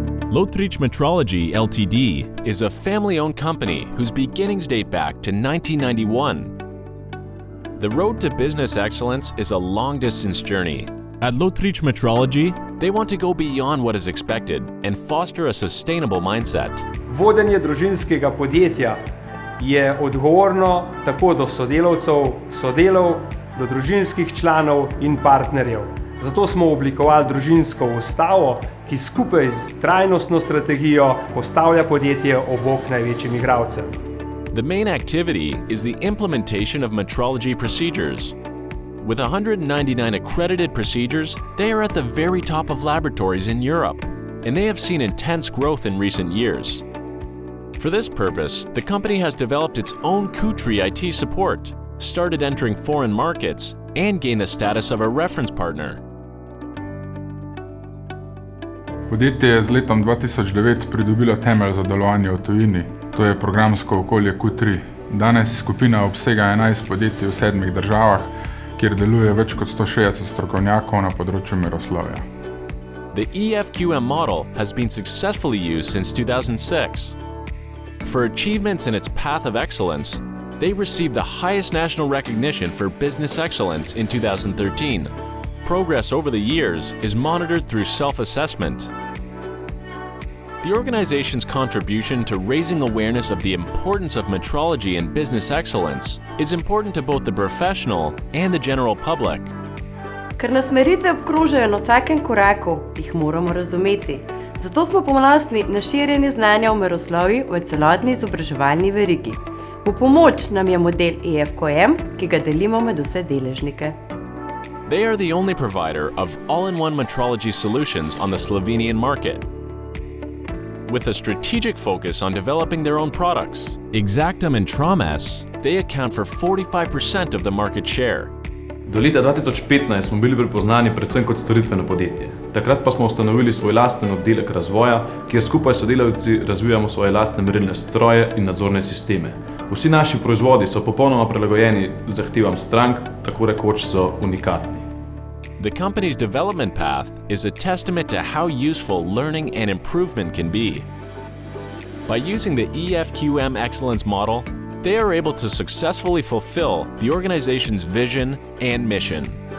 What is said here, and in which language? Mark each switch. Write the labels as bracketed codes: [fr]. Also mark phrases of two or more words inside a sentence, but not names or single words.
[en] Lothreich Metrology Ltd. is a family-owned company whose beginnings date back to 1991. The road to business excellence is a long-distance journey. At Lothreich Metrology, they want to go beyond what is expected and foster a sustainable mindset. [sl] Vodenje družinskega podjetja je odgovorno tako do sodelavcev, sodelov, do družinskih članov in partnerjev. Zato smo oblikovali družinsko ustavo, ki skupaj z trajnostno strategijo postavlja podjetje ob bok največjim igralcem. [en] The main activity is the implementation of metrology procedures. With 199 accredited procedures, they are at the very top of laboratories in Europe, and they have seen intense growth in recent years. For this purpose, the company has developed its own Kutri IT support, started entering foreign markets, and gained the status of a reference partner. [sl] Podjetje je z letom 2009 pridobilo temelj za delovanje v tujini, to je programsko okolje Q3. Danes skupina obsega 11 podjetij v 7 državah, kjer deluje več kot 160 strokovnjakov na področju meroslovja. [en] The EFQM model has been successfully used since 2006. For achievements in its path of excellence, they received the highest national recognition for business excellence in 2013. Progress over the years is monitored through self-assessment. The organization's contribution to raising awareness of the importance of metrology and business excellence is important to both the professional and the general public. [sl] Ker nas meritve obkrožajo na vsakem koraku, jih moramo razumeti. Zato smo ponosni na širjenje znanja o meroslovju v celotni izobraževalni verigi. V pomoč nam je model EFQM, ki ga delimo med vse deležnike. [en] They are the only provider of all-in-one metrology solutions on the Slovenian market. With a strategic focus on developing their own products, Exactum and Trames, they account for 45% of the market share. [sl] Do leta 2015 smo bili prepoznani predvsem kot storitveno podjetje. Takrat pa smo ustanovili svoj lasten oddelek razvoja, kjer skupaj s sodelavci razvijamo svoje lastne merilne stroje in nadzorne sisteme. Vsi naši proizvodi so popolnoma prilagojeni zahtevam strank, tako rekoč so unikatni. [en] The company's development path is a testament to how useful learning and improvement can be. By using the EFQM excellence model, they are able to successfully fulfill the organization's vision and mission.